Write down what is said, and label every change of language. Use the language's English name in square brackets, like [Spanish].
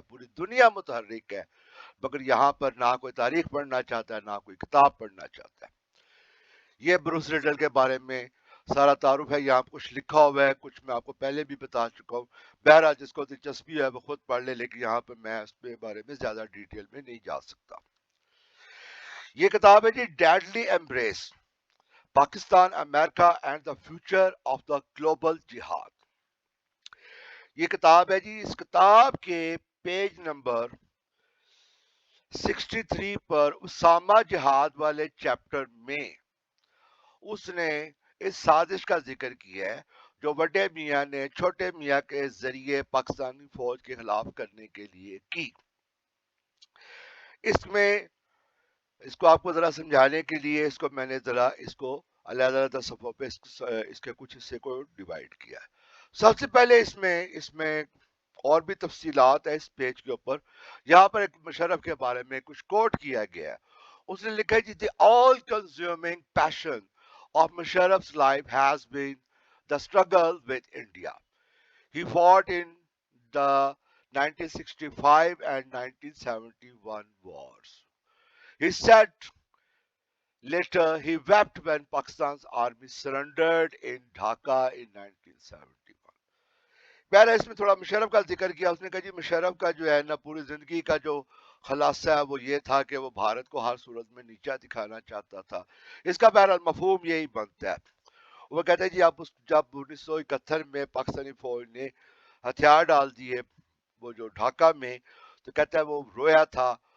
[Urdu] پوری دنیا متحرک ہے، مگر یہاں پر نہ کوئی تاریخ پڑھنا چاہتا ہے، نہ کوئی کتاب پڑھنا چاہتا ہے. یہ بروس ریڈل کے بارے میں سارا تعارف ہے. یہاں کچھ لکھا ہوا ہے، کچھ میں آپ کو پہلے بھی بتا چکا ہوں. بہرحال جس کو دلچسپی ہے وہ خود پڑھ لے، لیکن یہاں پہ میں اس کے بارے میں زیادہ ڈیٹیل میں نہیں جا سکتا. یہ کتاب ہے جی deadly embrace, Pakistan America and the future of the global جہاد. یہ کتاب ہے جی. اس کتاب کے پیج نمبر 63 پر اسامہ جہاد والے چیپٹر میں اس نے اس سازش کا ذکر کیا ہے جو بڑے میاں نے چھوٹے میاں کے ذریعے پاکستانی فوج کے خلاف کرنے کے لیے کی. اس میں اس کو آپ کو ذرا سمجھانے کے لیے اس کو میں نے ذرا اس کو علیحدہ علیحدہ صفحوں پہ اس کے کچھ حصے کو ڈیوائیڈ کیا ہے. سب سے پہلے اس میں اور بھی تفصیلات ہے اس پیج کے اوپر. یہاں پر ایک مشرف کے بارے میں کچھ کوٹ کیا گیا ہے. اس نے لکھا ہے جی [English] the all consuming passion of Musharraf's life has been the struggle with India. He fought in the 1965 and 1971 wars. He said later he wept when Pakistan's army surrendered in Dhaka in 1971. [Urdu] پہلے اس میں تھوڑا مشرف کا ذکر کیا. اس نے کہا جی مشرف کا جو ہے نا پوری زندگی کا جو خلاصہ ہے وہ یہ تھا کہ وہ بھارت کو ہر صورت میں نیچا دکھانا چاہتا تھا. اس کا بہرحال مفہوم یہی بنتا ہے. وہ کہتے ہیں جی اب جب 1971 میں پاکستانی فوج نے ہتھیار ڈال دیے وہ جو ڈھاکہ میں، تو کہتا ہے وہ رویا تھا.